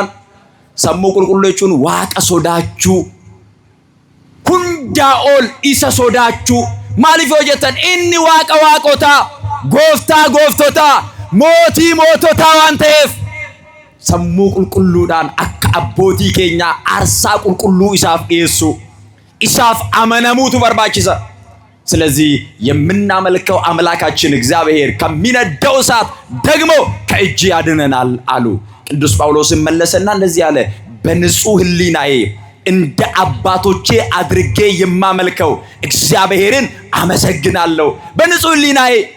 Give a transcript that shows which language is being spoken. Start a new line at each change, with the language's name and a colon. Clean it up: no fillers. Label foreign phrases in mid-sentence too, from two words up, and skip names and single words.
Oromo: Sammuu qulqulleessuun waaqa sodaachuu, hundaa ol isa sodaachuu. Maaliif yoo jettan inni waaqa waaqotaa, gooftaa gooftotaa, mootii moototaa waan ta'eef sammuu qulqulluudhaan akka abbootii keenyaa aarsaa qulqulluu isaaf dhiyeessu, isaaf amanamuutu barbaachisa.
Amharic: ስለዚህ የምናመልከው አምላካችን እግዚአብሔር ከሚነደው እሳት ደግሞ ከእጅ ያድነናል አሉ። ቅዱስ ጳውሎስም መለሰና እንደዚህ አለ፣ በንጹህ ሕሊናዬ እንደ አባቶቼ አድርጌ የማመልከው እግዚአብሔርን አመሰግናለሁ። በንጹህ ሕሊናዬ